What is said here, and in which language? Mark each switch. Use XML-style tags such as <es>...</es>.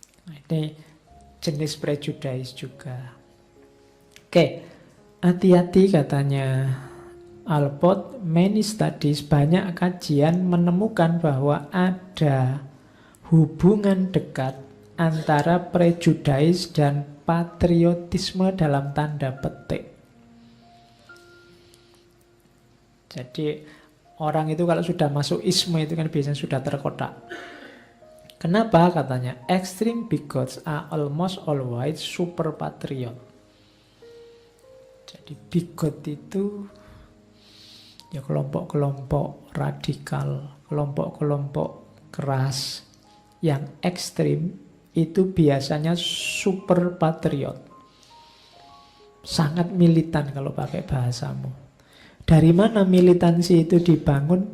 <id>Nah, ini jenis prejudice juga. Oke, hati-hati katanya Alport,</id> <en>many studies,</en> <id>banyak kajian menemukan bahwa ada hubungan dekat antara prejudice dan patriotisme dalam tanda petik. Jadi orang itu kalau sudah masuk isme itu kan biasanya sudah terkotak. Kenapa katanya?</id> <en>Extreme bigots are almost always super patriot.</en> <id>Jadi bigot itu ya kelompok-kelompok radikal, kelompok-kelompok keras yang ekstrim itu biasanya super patriot. Sangat militan kalau pakai bahasamu. Dari mana militansi itu dibangun?</id>